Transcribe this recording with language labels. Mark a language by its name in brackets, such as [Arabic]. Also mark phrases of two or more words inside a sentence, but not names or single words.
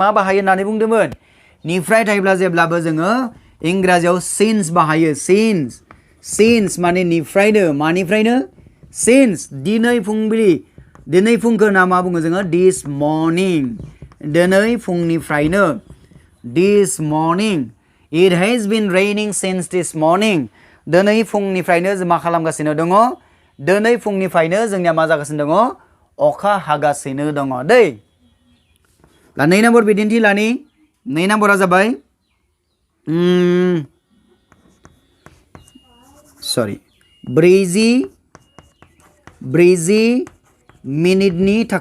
[Bodo] मा बाहायो होननानै बुंदोंमोन निफ्राय थायोब्ला जेब्लाबो जोङो इंराजियाव सिन्स बाहायो सिन्स माने निफ्रायनो मानिफ्रायनो सिन्स दिनै फुंबिलि दिनै फुंखौ ना मा बुङो जोङो [English] this morning [Bodo] दिनै फुंनिफ्रायनो [English] this morning it has been raining since this morning [Bodo] दिनै फुंनिफ्रायनो जों मा खालामगासिनो दङ दिनै फुंनिफ्रायनो जोंनिया मा जागासिनो दङ अखा हागासिनो दङ दै नै नाम्बार बिदिन्थि लानि नै नाम्बारा जाबाय ब्रैजि मिनिटनि